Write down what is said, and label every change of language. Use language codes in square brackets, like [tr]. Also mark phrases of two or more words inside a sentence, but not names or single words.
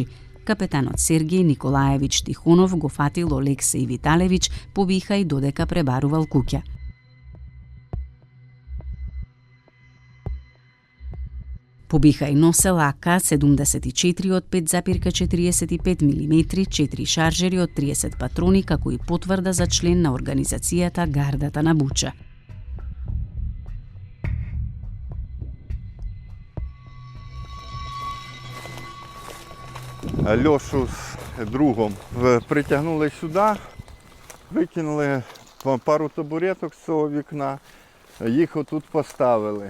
[mk] Капетанот Сергеј Николаевич Тихонов го фатил Олексеј Виталевич Побихај додека пребарувал куќа. Побихај носел АК-74 од 5,45 мм, 4 шаржери од 30 патрони, како и потврда за член на организацијата Гардата на Буча. [uk] Льошу з другом притягнули сюди, викинули пару табуреток з цього вікна, їх отут поставили.